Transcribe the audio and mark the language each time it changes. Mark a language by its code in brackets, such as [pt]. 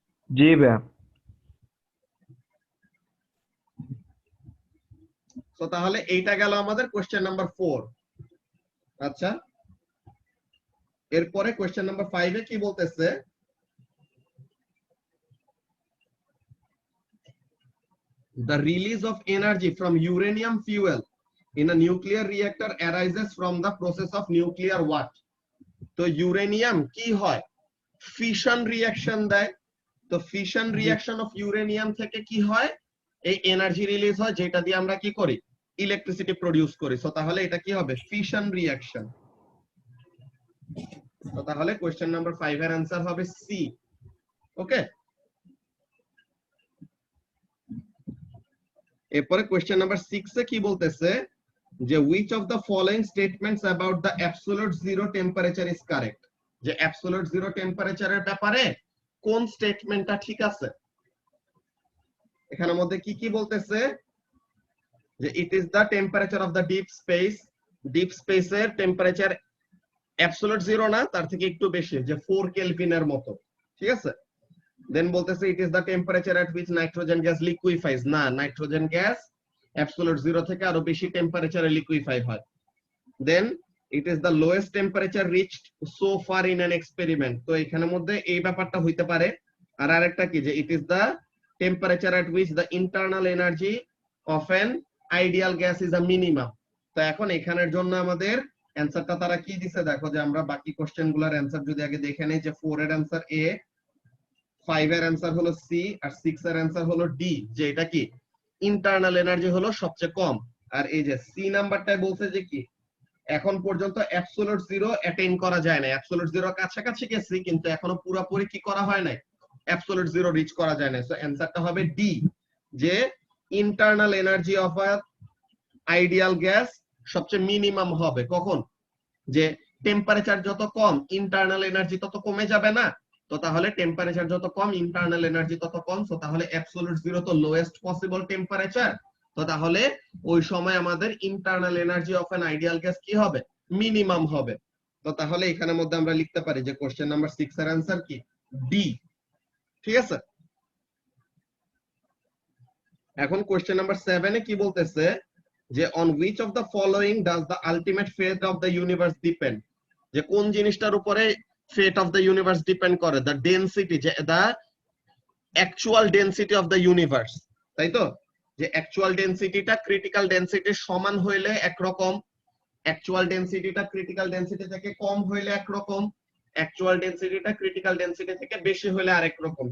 [bn] জি ভাইয়া। তো তাহলে এইটা গেল আমাদের কোশ্চেন নাম্বার 4। আচ্ছা, এরপরে কোশ্চেন নাম্বার 5 এ কি বলতেছে? [en] The release of energy from uranium fuel in a nuclear reactor arises from the process of nuclear what? [bn] তো ইউরেনিয়াম কি হয়? ফিশন রিঅ্যাকশন দেয়। তো ফিশন রিঅ্যাকশন অফ ইউরেনিয়াম থেকে কি হয়? এই এনার্জি রিলিজ হয়, যেটা দিয়ে আমরা কি করি? ইলেকট্রিসিটি প্রডিউস করি। সো তাহলে এটা কি হবে? Fission reaction. তো তাহলে কোশ্চেন নাম্বার 5 এর आंसर হবে সি। ওকে, এরপরে কোশ্চেন নাম্বার 6 এ কি বলতেছে যে [en] which of the following statements about the absolute zero temperature is correct? [bn] যে absolute zero temperature এর ব্যাপারে কোন স্টেটমেন্টটা ঠিক আছে? এখানের মধ্যে কি কি বলতেছে? যে [en] it is the temperature of the deep space, [bn] deep স্পেসের টেম্পারেচার অ্যাবসলিউট জিরো না, তার থেকে একটু বেশি, যে 4 কেলভিনের মতো, ঠিক আছে? দেন বলতেছে [en] it is the temperature at which nitrogen gas liquefies, [bn] না, নাইট্রোজেন গ্যাস অ্যাবসলিউট জিরো থেকে আরো বেশি টেম্পারেচারে লিকুইফাই হয়। [en] then it is the lowest temperature reached so far in an experiment, [bn] তো এখানের মধ্যে এই ব্যাপারটা হইতে পারে। আর আরেকটা কি, যে [en] it is the temperature at which the internal energy of an ideal gas is a minimum। [bn] তো এখন এখানের জন্য আমাদের অ্যানসারটা তারা কি দিছে দেখো, যে আমরা বাকি কোশ্চেন গুলার অ্যানসার যদি আগে দেখে নেই, যে 4 এর অ্যানসার এ, 5 এর অ্যানসার হলো সি, আর 6 এর অ্যানসার হলো ডি, যে এটা কি ইন্টারনাল এনার্জি হলো সবচেয়ে কম। আর এই যে সি নাম্বারটাই বলছে যে কি এখন পর্যন্ত অ্যাবসলিউট জিরো অ্যাটেইন করা যায় না, অ্যাবসলিউট জিরো কাছাকাছি গেছি কিন্তু এখনো পুরোপুরি কি করা হয় নাই, অ্যাবসলিউট জিরো রিচ করা যায় না। সো অ্যানসারটা হবে ডি, যে internal energy of a ideal gas সবচেয়ে মিনিমাম হবে কখন? যে টেম্পারেচার যত কম ইন্টারনাল এনার্জি তত কমে যাবে না, তো তাহলে টেম্পারেচার যত কম ইন্টারনাল এনার্জি তত কম, তো তাহলে অ্যাবসলিউট জিরো তো লোয়েস্ট পসিবল টেম্পারেচার, তো তাহলে ওই সময় আমাদের internal energy of an ideal gas কি হবে? মিনিমাম হবে। তো তাহলে এখানের মধ্যে আমরা লিখতে পারি যে কোশ্চেন নাম্বার 6 এর आंसर কি ডি, ঠিক আছে? এখন কোশ্চেন নাম্বার 7 এ কি বলতেছে যে [en] on which of the following does the ultimate fate of the universe depend? [bn] যে কোন জিনিসটার উপরে [en] fate of the universe [bn] depend করে? [en] the density, [bn] যে [en] the actual density of the universe, [bn] তাই তো? যে অ্যাকচুয়াল ডেনসিটিটা ক্রিটিক্যাল ডেনসিটির সমান হইলে একরকম, অ্যাকচুয়াল ডেনসিটিটা ক্রিটিক্যাল ডেনসিটি থেকে কম হইলে একরকম, অ্যাকচুয়াল ডেনসিটিটা ক্রিটিক্যাল ডেনসিটি থেকে বেশি হইলে আরেক রকম।